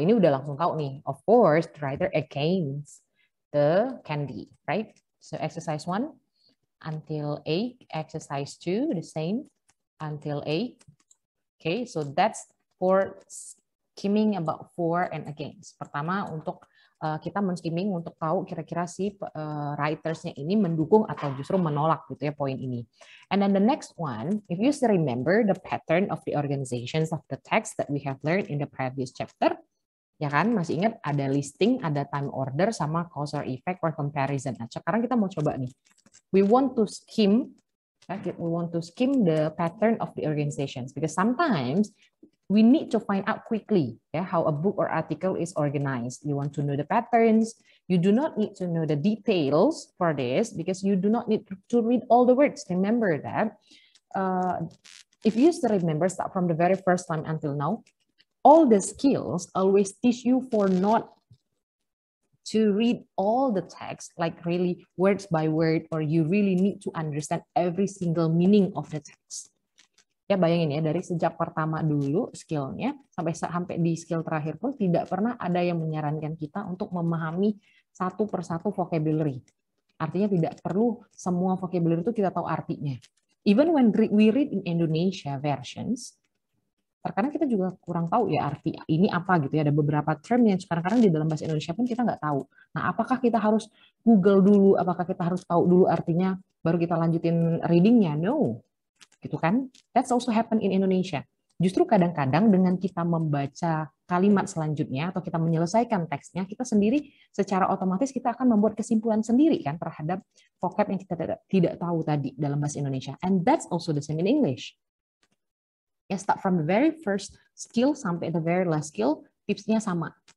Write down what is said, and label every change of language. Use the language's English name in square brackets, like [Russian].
[Indonesian] Ini udah langsung tahu nih. [English] Of course, the writer against the candy, right? So exercise 1 until 8. Exercise 2 the same until 8. Okay, so that's for skimming about for and against. [Indonesian] Pertama untuk kita men-skimming untuk tahu kira-kira si writersnya ini mendukung atau justru menolak gitu ya poin ini. [English] And then the next one, if you still remember the pattern of the organizations of the text that we have learned in the previous chapter, [Indonesian] ya kan masih ingat ada listing, [English] ada time order, sama cause or effect or comparison. [Indonesian] Nah, sekarang kita mau coba nih. [English] We want to skim the pattern of the organizations because sometimes we need to find out quickly how a book or article is organized. You want to know the patterns. You do not need to know the details for this because you do not need to read all the words. Remember that. If you still remember, start from the very first time until now, all the skills always teach you for not to read all the text, like really words by word, or you really need to understand every single meaning of the text. [Indonesian] Ya bayangin ya, dari sejak pertama dulu skillnya sampai di skill terakhir pun tidak pernah ada yang menyarankan kita untuk memahami satu persatu vocabulary. Artinya tidak perlu semua vocabulary itu kita tahu artinya. [English] Even when we read in Indonesia versions, [Indonesian] terkadang kita juga kurang tahu ya arti ini apa gitu ya. Ada beberapa term yang kadang-kadang di dalam bahasa Indonesia pun kita nggak tahu. Nah, apakah kita harus Google dulu? Apakah kita harus tahu dulu artinya baru kita lanjutin readingnya? No, gitu kan? [English] That's also happen in Indonesia. [Indonesian] Justru kadang-kadang dengan kita membaca kalimat selanjutnya atau kita menyelesaikan teksnya, kita sendiri secara otomatis kita akan membuat kesimpulan sendiri kan terhadap vocab yang kita tidak tahu tadi dalam bahasa Indonesia. [English] And that's also the same in English. Ya, start from the very first skill sampai the very last skill, [Indonesian] tipsnya sama.